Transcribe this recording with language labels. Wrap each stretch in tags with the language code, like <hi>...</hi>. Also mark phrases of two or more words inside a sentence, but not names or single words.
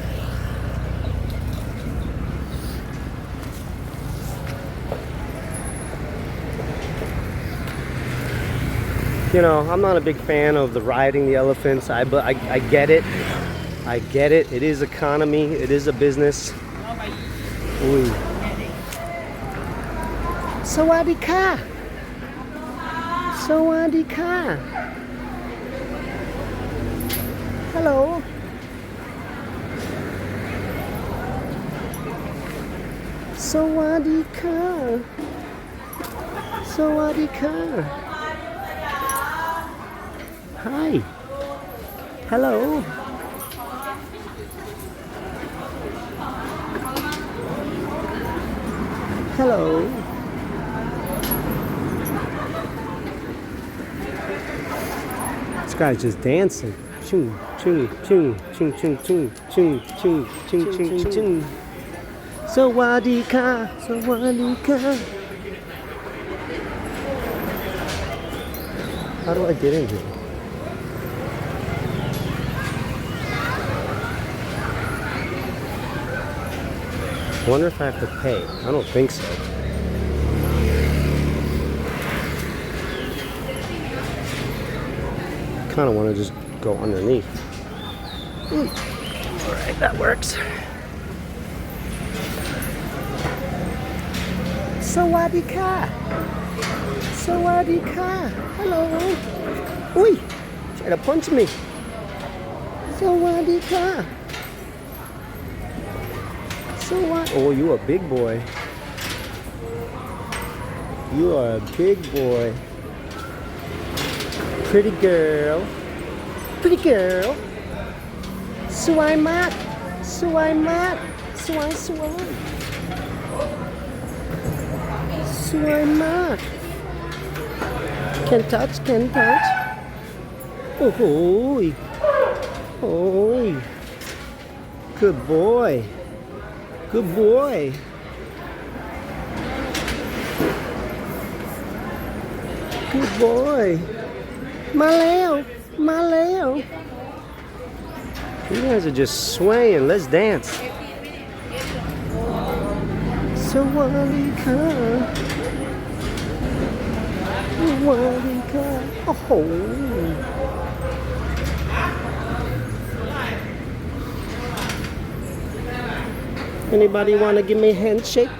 <en>You know, I'm not a big fan of the riding the elephants. I get it. I get it. It is economy. It is a business. Ooh. Sawadee-ka. Sawadee-ka. Hello. Sawadee-ka. Sawadee-ka. Hi. Hello. Hello. This guy's just dancing. Chung, chung, chung, chung, chung, chung, chung, chung, chung, chung, chung.</en> <th>Sawadee-ka, sawadee-ka.</th> <en>How do I get in here? I wonder if I have to pay. I don't think so. Kind of want to just go underneath. Alright, that works.</en> <th>Sawadee-ka. Sawadee-ka.</th> <en>Hello. Oi! Try to punch me. Sawadika. Oh, you a big boy. You are a big boy. Pretty girl. Pretty girl.</en> <th>Swai mat. Swai mat. Swai swai. Swai mat.</th> <en>Can touch, can touch. Oh, oh. Good boy. Good boy. Good boy.</en> <th>มาแล้ว มาแล้ว</th> <en>You guys are just swaying. Let's dance. Sawadika. Sawadika. Oh. Anybody want to give me a handshake?</en>